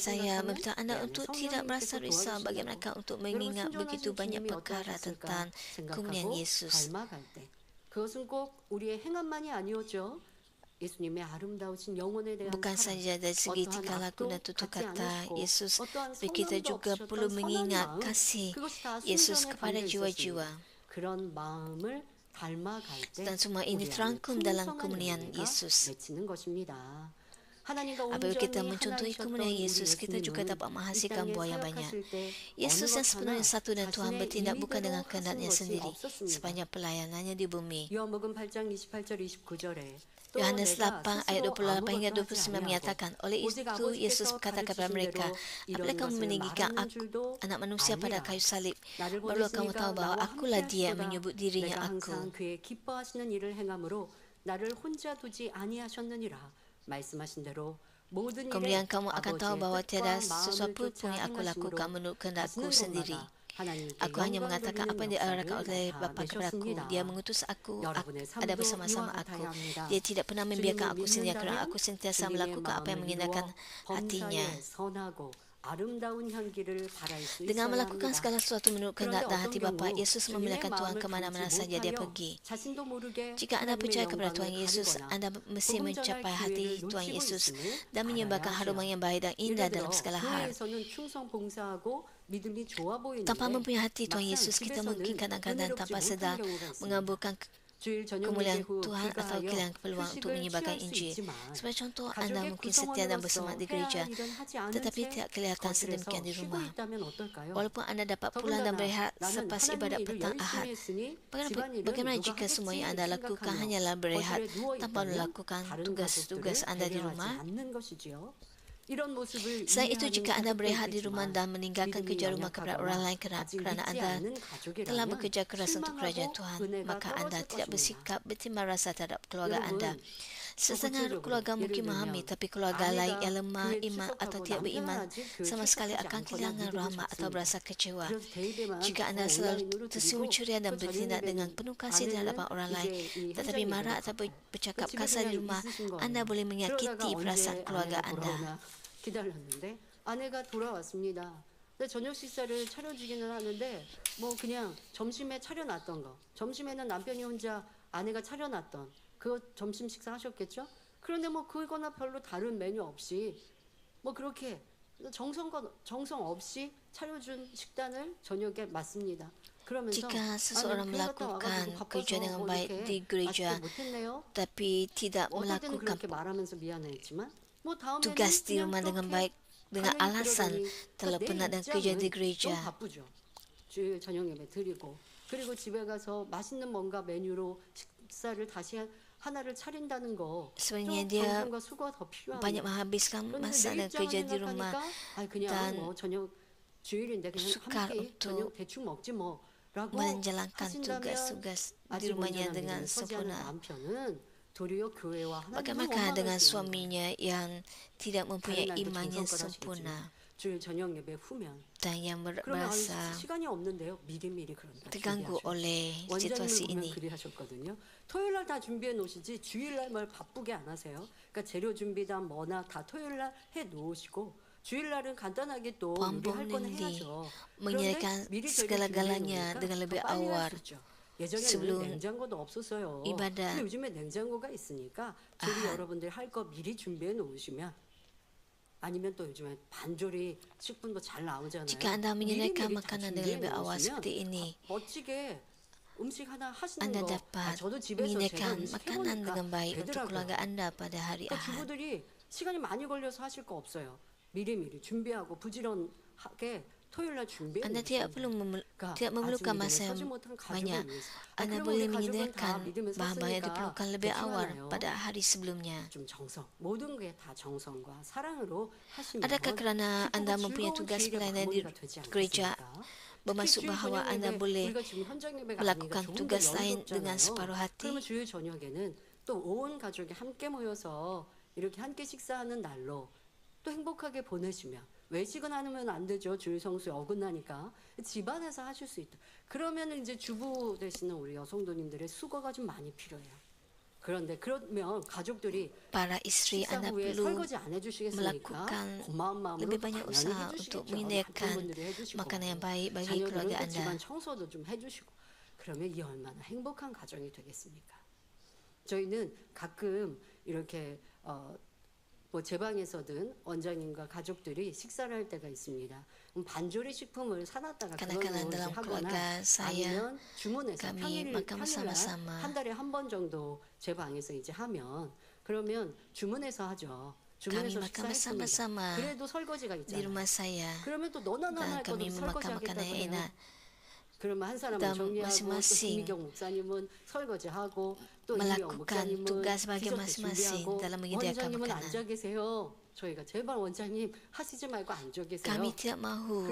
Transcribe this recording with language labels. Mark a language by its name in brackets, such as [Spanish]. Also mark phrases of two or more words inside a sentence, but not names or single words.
[Malay] Saya [Korean] 생각하면 [Malay] meminta [Korean] 내 [Malay] anda [Korean] 안에 [Malay] untuk tidak merasa [Korean] 성령님께서 [Malay] risau [Korean] 도와주신다고. [Malay] bagaimana untuk [Korean] 여러분 [Malay] mengingat [Korean] 순종하신 [Malay] begitu banyak [Korean] 주님이 [Malay] perkara [Korean] 어떠하셨을까 [Malay] tentang kemuliaan [Korean] 생각하고 [Malay] Yesus. [Korean] 닮아갈 때 그것은 꼭 우리의 행함만이 아니었죠. 예수님의 아름다우신 영혼에 대한 [Malay] Bukan [Korean] 사랑, [Malay] saja dari segi [Korean] 어떠한 [Malay] tingkah laku [Korean] 악도 [Malay] dan tutur [Korean] 갖지 [Malay] kata [Korean] 않으시고 [Malay] Yesus, [Korean] 어떠한 [Malay] tapi kita [Korean] 성령도 [Malay] juga [Korean] 없으셨던 [Malay] perlu [Korean] 선한 [Malay] mengingat [Korean] 마음, [Malay] kasih [Korean] 그것이 다 [Malay] Yesus [Korean] 순전에 [Malay] kepada [Korean] 담겨 [Malay] jiwa-jiwa. [Korean] 있었습니다. 그런 마음을 닮아갈 때 [Malay] Dan semua ini [Korean] 우리 안에 [Malay] terangkum dalam [Korean] 풍성한 [Malay] kemuliaan [Korean] 열매가 [Malay] Yesus. [Korean] 맺히는 것입니다. 하나님과 [Malay] Apabila kita [Korean] 온전히 [Malay] mencontohi [Korean] 하나이셨던 [Malay] kemuliaan [Korean] 우리 [Malay] Yesus, kita juga [Korean] 예수님은 [Malay] dapat [Korean] 이 [Malay] menghasilkan [Korean] 땅에 [Malay] buah yang banyak. [Korean] 사역하실 때 [Malay] Yesus [Korean] 어느 [Malay] yang [Korean] 것 [Malay] sepenuhnya [Korean] 하나 [Malay] satu dan Tuhan [Korean] 자신의 [Malay] bertindak bukan dengan [Korean] 임의대로 [Malay] kehendaknya [Korean] 하신 것이 [Malay] sendiri [Korean] 없었습니다. [Malay] sepanjang pelayanannya di bumi. [Korean] 요한복음 8장 28절 29절에 또 [Malay] Yohanes [Korean] 내가 [Malay] 8 ayat [Korean] 스스로 [Malay] 28 hingga [Korean] 아무것도 하지 [Malay] 29 [Korean] 아니하고 [Malay] menyatakan, oleh [Korean] 오직 [Malay] itu Yesus [Korean] 아버지께서 [Malay] berkata kepada [Korean] 가르치신 [Malay] mereka, [Korean] 대로 [Malay] apabila [Korean] 이런 [Malay] kamu [Korean] 것을 [Malay] meninggikan [Korean] 말하는 [Malay] aku, [Korean] 줄도 [Malay] anak manusia pada [Korean] 알리라. [Malay] kayu salib, [Korean] 나를 [Malay] barulah kamu tahu [Korean] 보내시니까 [Malay] bahwa [Korean] 나와 [Malay] akulah dia yang [Korean] 함께하시도다. [Malay] menyebut [Korean] 내가 [Malay] dirinya [Korean] 항상 [Malay] aku. [Korean] 그의 기뻐하시는 일을 행함으로 나를 혼자 두지 아니하셨느니라. 말씀하신 대로 모든 [Malay] Kemudian [Korean] 일에 [Malay] kamu akan tahu [Korean] 아버지의 [Malay] bahwa tiada [Korean] 뜻과 마음을 [Malay] sesuatu [Korean] 쫓아 [Malay] pun yang aku lakukan [Korean] 행하심으로 [Malay] menurut kehendakku [Korean] 하시는 [Malay] sendiri. [Korean] 곳마다 하나님께 [Malay] Aku hanya [Korean] 영광 [Malay] mengatakan [Korean] 돌리는 [Malay] apa yang diarahkan [Korean] 역사를 [Malay] oleh Bapa kepadaku. [Korean] 나타내셨습니다. [Malay] Dia mengutus aku [Korean] 여러분의 [Malay] ada [Korean] 삶도 [Malay] bersama-sama [Korean] 이와 [Malay] aku. [Korean] 같아야 합니다. [Malay] Dia tidak pernah membiarkan [Korean] 주님을 [Malay] aku sendiri kerana [Korean] 믿는다면 [Malay] aku sentiasa [Korean] 주님의 [Malay] melakukan apa yang [Korean] 마음을 [Malay] menyenangkan [Korean] 이루어 [Malay] hatinya. [Korean] 범사에 선하고 아름다운 향기를 바랄 수 [Malay] Dengan [Korean] 있어야 [Malay] melakukan [Korean] 합니다. [Malay] segala sesuatu menurut [Korean] 그런데 [Malay] kehendak dan [Korean] 어떤 [Malay] hati Bapa, [Korean] 경우 [Malay] Yesus [Korean] 주님의 [Malay] memindahkan Tuhan [Korean] 마음을 [Malay] kemana-mana [Korean] 담지 [Malay] saja dia [Korean] 못하여 [Malay] pergi. [Korean] 자신도 모르게 [Malay] Jika anda [Korean] 하나님의 [Malay] percaya kepada Tuhan [Korean] 영광을 [Malay] Yesus, [Korean] 가리거나 [Malay] anda mesti [Korean] 복음 전할 [Malay] mencapai hati [Korean] 기회를 [Malay] Tuhan [Korean] 놓치고 [Malay] Yesus [Korean] 있음을 [Malay] dan menyebabkan [Korean] 알아야 [Malay] haruman [Korean] 하죠. [Malay] yang baik dan indah [Korean] 예를 들어 [Malay] dalam segala hal. [Korean] 교회에서는 충성 봉사하고 믿음이 좋아 보이는데 [Malay] Tanpa mempunyai hati Tuhan [Korean] 막상 [Malay] Yesus, kita mungkin [Korean] 집에서는 [Malay] kadang-kadang [Korean] 은혜롭지 [Malay] tanpa [Korean] 못한 [Malay] sedar [Korean] 경우가 있습니다. [Malay] mengaburkan [Korean] 주일 저녁 [Malay] kemuliaan [Korean] 예배 후 [Malay] Tuhan atau [Korean] 귀가하여 [Malay] kehilangan peluang untuk [Korean] 휴식을 [Malay] menyebarkan [Korean] 취할 수 [Malay] Injil. [Korean] 있지만 [Malay] Sebagai contoh, anda [Korean] 가족의 [Malay] mungkin setia dan bersemangat di [Korean] 구성원으로서 해야 [Malay] gereja, [Korean] 할 일은 하지 않은 [Malay] tetapi [Korean] 채 [Malay] tidak kelihatan [Korean] 거실에서 [Malay] sedemikian di [Korean] 쉬고 [Malay] rumah. [Korean] 있다면 어떨까요? [Malay] Walaupun anda dapat pulang dan [Korean] 더군다나 [Malay] berehat [Korean] 나는 [Malay] selepas [Korean] 하나님의 [Malay] ibadat [Korean] 일을 [Malay] petang [Korean] 열심히 [Malay] Ahad. [Korean] 했으니 [Malay] Bagaimana, [Korean] 집안일은 [Malay] bagaimana [Korean] 누가 [Malay] jika semua yang [Korean] 하겠지 [Malay] anda lakukan [Korean] 생각하며 [Malay] hanyalah berehat [Korean] 거실에 누워 [Malay] tanpa [Korean] 있다면 [Malay] melakukan [Korean] 다른 [Malay] tugas-tugas [Korean] 가족들을 [Malay] anda di [Korean] 배려하지 [Malay] rumah? [Korean] 않는 것이지요. 이런 모습을 [Malay] Selain itu, [Korean] 이해하는 [Malay] jika anda [Korean] 가족도 [Malay] berehat di rumah [Korean] 있겠지만 [Malay] dan meninggalkan [Korean] 믿음이 [Malay] kerja rumah kepada orang lain [Korean] 약하거나 아직 [Malay] kerana [Korean] 믿지 [Malay] anda [Korean] 않는 [Malay] telah [Korean] 가족이라면 [Malay] bekerja keras untuk kerajaan [Korean] 실망하고 [Malay] Tuhan, [Korean] 은혜가 [Malay] maka anda [Korean] 떨어질 [Malay] tidak [Korean] 것입니다. [Malay] bersikap bertimbang rasa terhadap keluarga [Korean] 여러분, [Malay] anda. Setengah [Korean] 구체적으로 [Malay] keluarga [Korean] 예를 [Malay] mungkin memahami, [Korean] 들면 [Malay] tapi keluarga lain [Korean] 아내가 [Malay] yang lemah [Korean] 교회 [Malay] iman atau [Korean] 출석하고 [Malay] tidak [Korean] 남편은 [Malay] beriman [Korean] 아직 교회 [Malay] sama sekali [Korean] 출석하지 [Malay] akan [Korean] 않거나 [Malay] kehilangan [Korean] 믿음이 [Malay] rahmat atau [Korean] 적습니다. [Malay] berasa kecewa. [Korean] 그래서 대입에만 [Malay] Jika [Korean] 더 [Malay] Anda selalu [Korean] 온라인으로 [Malay] tersungguh [Korean] 드리고 [Malay] ceria dan [Korean] 또 [Malay] bertindak dengan [Korean] 저녁 [Malay] penuh kasih di [Korean] 예배는 [Malay] hadapan orang lain, [Korean] 이제 이 [Malay] tetapi [Korean] 현장 [Malay] marah [Korean] 예배를 [Malay] atau [Korean] 갖고 [Malay] bercakap [Korean] 집에 [Malay] kasar di [Korean] 그냥 [Malay] rumah, [Korean] 있으신 [Malay] Anda [Korean] 거예요. [Malay] boleh [Korean] 그러다가 [Malay] menyakiti perasaan [Korean] 언제 [Malay] keluarga [Korean] 아내가 [Malay] Anda. [Korean] 돌아오나 기다렸는데 아내가 돌아왔습니다. 근데 저녁 식사를 차려주기는 하는데 뭐 그냥 점심에 차려놨던 거, 점심에는 남편이 혼자 아내가 차려놨던 그 점심 식사 하셨겠죠? 그런데 뭐 그거나 별로 다른 메뉴 없이 뭐 그렇게 정성 없이 차려준 식단을 저녁에 맞습니다. 그러면서 [Malay] Jika seseorang [Korean] 교회 갔다 [Malay] melakukan [Korean] 와가지고 [Malay] kerja [Korean] 바빠서 [Malay] dengan [Korean] 뭐 [Malay] baik [Korean] 이렇게 [Malay] di gereja, [Korean] 맛있게 못했네요. [Malay] tapi tidak [Korean] 어떨 때는 [Malay] melakukan [Korean] 그렇게 말하면서 미안했지만 뭐 다음에는 [Malay] tugas di [Korean] 그냥 [Malay] rumah dengan [Korean] 그렇게 [Malay] baik dengan [Korean] 가만히 [Malay] alasan [Korean] 그러더니 [Malay] telah [Korean] 내 [Malay] penat dan kerja di [Korean] 입장은 [Malay] gereja. [Korean] 좀 바쁘죠. 주일 저녁 예배 드리고 그리고 집에 가서 맛있는 뭔가 메뉴로 식사를 다시 하나를 차린다는 거 [Malay] Sebenarnya [Korean] 좀 [Malay] dia [Korean] 정성과 수고가 더 [Malay] banyak [Korean] 필요합니다. [Malay] menghabiskan [Korean] 그런데 [Malay] masa [Korean] 내 [Malay] dan [Korean] 입장을 [Malay] kerja di rumah [Korean] 생각하니까 아 그냥 [Malay] dan [Korean] 뭐 저녁 주일인데 그냥 [Malay] sukar [Korean] 함께 [Malay] untuk [Korean] 저녁 대충 먹지 뭐라고 [Malay] menjalankan [Korean] 하신다면 [Malay] tugas-tugas di [Korean] 아직 [Malay] rumahnya [Korean] 온전한 [Malay] dengan [Korean] 믿음을 서지 않은 [Malay] sempurna. [Korean] 남편은 도리어 교회와 하나님을 [Malay] Bagaimana dengan [Korean] 원망할 수 있는 거예요. [Malay] suaminya yang tidak mempunyai [Korean] 다른 날도 [Malay] imannya [Korean] 정성껏 [Malay] sempurna [Korean] 하시겠지만 주일 저녁 예배 후면 [Malay] dan yang [Korean] 그러면 [Malay] merasa [Korean] 시간이 없는데요. 미리미리 그런다. [Malay] terganggu [Korean] 준비하셔. [Malay] oleh [Korean] 원장님을 [Malay] situasi [Korean] 보면 [Malay] ini. [Korean] 그리 하셨거든요. 토요일 날 다 준비해 놓으시지 주일 날 뭘 바쁘게 안 하세요. 그러니까 재료 준비다 뭐나 다 토요일 날 해 놓으시고 주일 날은 간단하게 또 요리할 건 [Malay] Puan [Korean] 해야죠. [Malay] menyediakan [Korean] 그런데 미리 재료 [Malay] segala-galanya [Korean] 준비해 [Malay] dengan [Korean] 놓으니까 [Malay] lebih [Korean] 더 빨리 [Malay] awal [Korean] 할 수 있죠. 예전에는 [Malay] sebelum [Korean] 냉장고도 없었어요. [Malay] ibadah. [Korean] 근데 요즘에 냉장고가 있으니까 조리 여러분들 할 거 미리 준비해 놓으시면 아니면 또 요즘에 반조리 식품도 잘 나오잖아요. [Malay] Jika Anda menyediakan [Korean] 미리미리 다 [Malay] makanan [Korean] 준비해 [Malay] dengan lebih awal [Korean] 놓으시면 [Malay] seperti ini, [Korean] 멋지게 음식 하나 하시는 [Malay] Anda [Korean] 거 [Malay] dapat [Korean] 저도 집에서 제가 [Malay] menyediakan [Korean] 음식 [Malay] makanan [Korean] 해보니까 [Malay] dengan baik untuk [Korean] 되더라고요. [Malay] keluarga Anda pada hari [Korean] 그러니까 [Malay] Ahad. [Korean] 주부들이 시간이 많이 걸려서 하실 거 없어요. 미리미리 준비하고 부지런하게 토요일 날 준비해 [Malay] Anda tidak perlu [Korean] 그러니까 [Malay] tidak memerlukan [Korean] 아직 [Malay] masa [Korean] 믿음을 [Malay] yang [Korean] 서지 못한 가족을 [Malay] banyak. [Korean] 위해서. [Malay] Anda [Korean] 그러면 [Malay] boleh [Korean] 우리 가족은 다 [Malay] menyediakan [Korean] 믿음을 [Malay] bahan-bahan yang [Korean] 썼으니까 [Malay] diperlukan lebih [Korean] 대충 [Malay] awal [Korean] 하나요? [Malay] pada hari sebelumnya. [Korean] 좀 정성, 모든 게 다 정성과 사랑으로 하시면 [Malay] Adakah kerana Anda [Korean] 기쁘고 [Malay] mempunyai [Korean] 즐거운 [Malay] tugas [Korean] 주일의 [Malay] pelayanan di [Korean] 마무리가 되지 [Malay] gereja, [Korean] 않겠습니까? [Malay] bermaksud [Korean] 주일 [Malay] bahawa [Korean] 저녁 [Malay] Anda [Korean] 예배, [Malay] boleh [Korean] 우리가 지금 현장 예배가 아니니까 [Malay] melakukan [Korean] 조금 더 [Malay] tugas lain dengan [Korean] 여유롭잖아요. [Malay] separuh hati. [Korean] 그러면 주일 저녁에는 또 온 가족이 함께 모여서 이렇게 함께 식사하는 날로 또 행복하게 보내시면 외식은 하면 안 되죠. 주일 성수에 어긋나니까 집안에서 하실 수 있다. 그러면 이제 주부 되시는 우리 여성도님들의 수고가 좀 많이 필요해요. 그런데 그러면 가족들이 [Malay] Para istri [Korean] 식사 [Malay] Anda [Korean] 후에 [Malay] perlu [Korean] 설거지 안 해주시겠습니까? [Malay] melakukan [Korean] 고마운 마음으로 [Malay] lebih banyak [Korean] 당연히 [Malay] usaha untuk [Korean] 해주시겠죠. [Malay] menyediakan [Korean] 남편분들이 해주시고 [Malay] makanan yang baik bagi [Korean] 자녀들은 [Malay] keluarga [Korean] 또 [Malay] Anda. [Korean] 집안 청소도 좀 해주시고 그러면 이 얼마나 행복한 가정이 되겠습니까? 저희는 가끔 이렇게 뭐 제 방에서든 원장님과 가족들이 식사를 할 때가 있습니다. 그럼 반조리 식품을 사놨다가 [Malay] Kadang-kadang [Korean] 그걸로 이제 [Malay] dalam [Korean] 하거나 [Malay] keluarga saya, [Korean] 아니면 주문해서 [Malay] kami [Korean] 평일 [Malay] makan [Korean] 평일날 [Malay] bersama-sama. [Korean] 한 달에 한 번 정도 제 방에서 이제 하면 그러면 주문해서 하죠. [Malay] Kami [Korean] 주문해서 [Malay] makan [Korean] 식사했습니다. [Malay] bersama-sama [Korean] 그래도 설거지가 [Malay] di [Korean] 있잖아요. [Malay] rumah saya [Korean] 그러면 또 너나 나나 [Malay] dan [Korean] 할 것 [Malay] kami [Korean] 없이 [Malay] memakan [Korean] 설거지 [Malay] makanan [Korean] 하겠다고 [Malay] yang [Korean] 해요. [Malay] enak. [Korean] 그러면 한 사람은 [Malay] dan [Korean] 정리하고 또 [Malay] masing-masing [Korean] 김미경 목사님은 설거지하고 또 이미영 [Malay] melakukan [Korean] 목사님은 [Malay] tugas bagi [Korean] 디저트 [Malay] masing-masing [Korean] 준비하고 [Malay] dalam menyediakan [Korean] 원장님은 [Malay] makanan. [Korean] 앉아 계세요. 저희가 제발 원장님 하시지 말고 앉아 계세요. [Malay] Kami tidak mahu